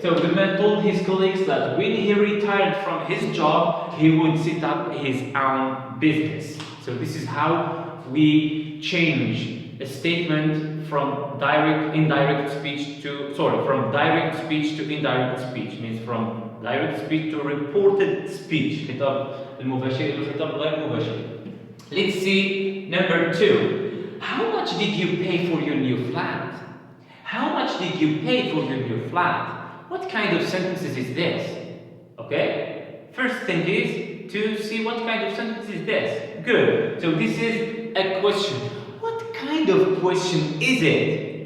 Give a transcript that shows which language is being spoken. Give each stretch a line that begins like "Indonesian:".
English: So the man told his colleagues that when he retired from his job, he would set up his own business. So this is how we change a statement from indirect speech to, from direct speech to indirect speech, means from direct speech to reported speech.
Arabic: خطاب المباشر إلى الخطاب غير مباشر.
English: Let's see number 2. How much did you pay for your new flat? How much did you pay for your new flat? What kind of sentences is this? Okay? First thing is to see what kind of sentence is this. Good. So this is a question. What kind of question is it?